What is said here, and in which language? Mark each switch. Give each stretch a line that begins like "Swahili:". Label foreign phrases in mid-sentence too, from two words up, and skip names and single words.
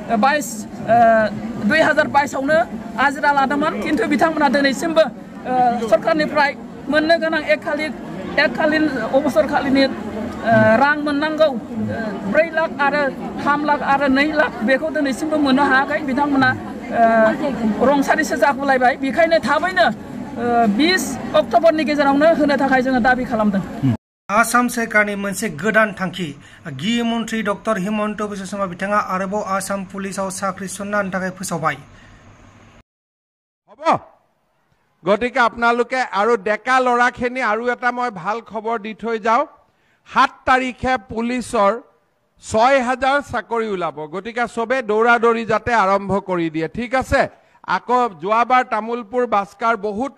Bodo: 2022आवनो आजिरा लादोंमोन खिन्थु बिथांमोनहा दिनैसिमबो सरकारनिफ्राय मोननो गोनां एककालीन अबसरकालीननि रां मोननांगौ 4 लाख आरो 3 लाख आरो 2 लाख बेखौ दिनैसिमबो मोननो हायाखै बिथांमोना रंसारिसो जागुलायबाय बेखायनो थाबैनो 20 अक्ट'बरनि गेजेरावनो होनो थाखाय जोङो दाबि खालामदों आसाम सरकारनि मोनसे गोदान थांखि गृह मन्त्री डक्टर हिमन्त बिश्व शर्मा बिथाङा आरोबाव आसाम पुलिसाव साख्रि थिसननो थाखाय फोसावबाय
Assamese: হ'ব गतिके আপোনালোকে আৰু ডেকা লৰাখিনি আৰু এটা মই ভাল খবৰ দি থৈ যাও 7 তাৰিখে পুলিচৰ 6,000 চাকৰি ওলাব গতিকে সবে দৌৰা-দৌৰি যাতে আৰম্ভ কৰি দিয়ে ঠিক আছে আকৌ যোৱাবাৰ তামুলপুৰ বাস্কাৰ বহুত